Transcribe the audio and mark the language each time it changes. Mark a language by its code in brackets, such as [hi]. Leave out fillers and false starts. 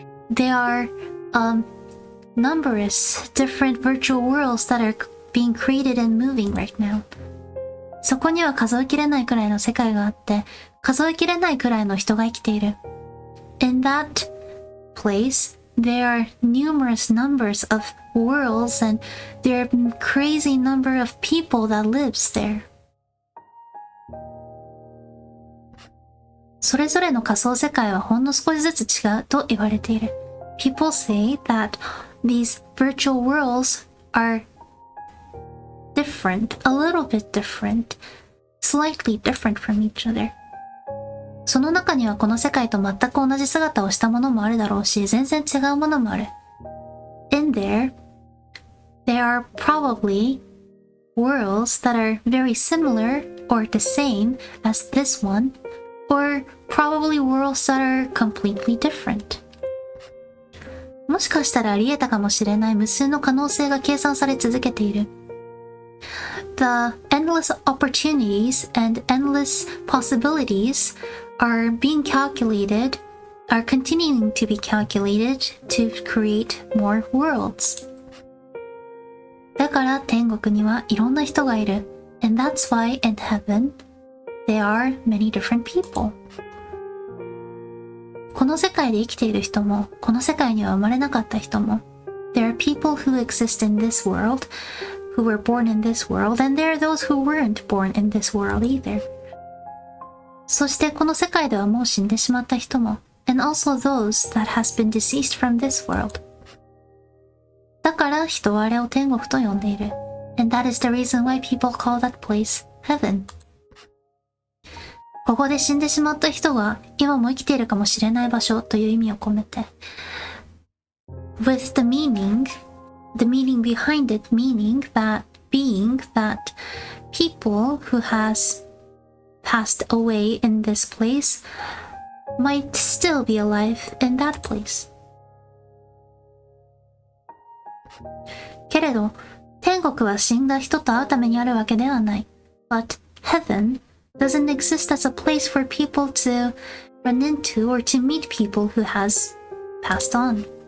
[en] There are numerous different virtual worlds that are being created and moving right now. [ja] そこには数えきれないくらいの世界があって、数えきれないくらいの人が生きている。 [en] In that place, there are numerous numbers of worlds and there are a crazy number of people that lives there. [ja] それぞれの仮想世界はほんの少しずつ違うと言われている。 [en] People say that these virtual worlds are different, a little bit different, slightly different from each other. [ja] その中にはこの世界と全く同じ姿をしたものもあるだろうし、全然違うものもある。 [en] In there are probably worlds that are very similar or the same as this one, or probably worlds that are completely different. [ja] もしかしたらあり得たかもしれない無数の可能性が計算され続けている。 [en] The endless opportunities and endless possibilities are being calculated, are continuing to be calculated to create more worlds. [ja] だから天国にはいろんな人がいる。 [en] And that's why in heaven, there are many different people. [ja] この世界で生きている人も、この世界には生まれなかった人も、 [en] There are people who exist in this world, who were born in this world, and there are those who weren't born in this world either. [ja] そしてこの世界ではもう死んでしまった人も、 [en] and also those that has been deceased from this world. [ja] だから人はあれを天国と呼んでいる。 [en] And that is the reason why people call that place heaven. [ja] ここで死んでしまった人が今も生きているかもしれない場所という意味を込めて [en] with the meaning behind it meaning that being that people who has passed away in this place might still be alive in that place. [ja] けれど天国は死んだ人と会うためにあるわけではない。 [en] But heaven doesn't exist as a place for people to run into or to meet people who has passed on.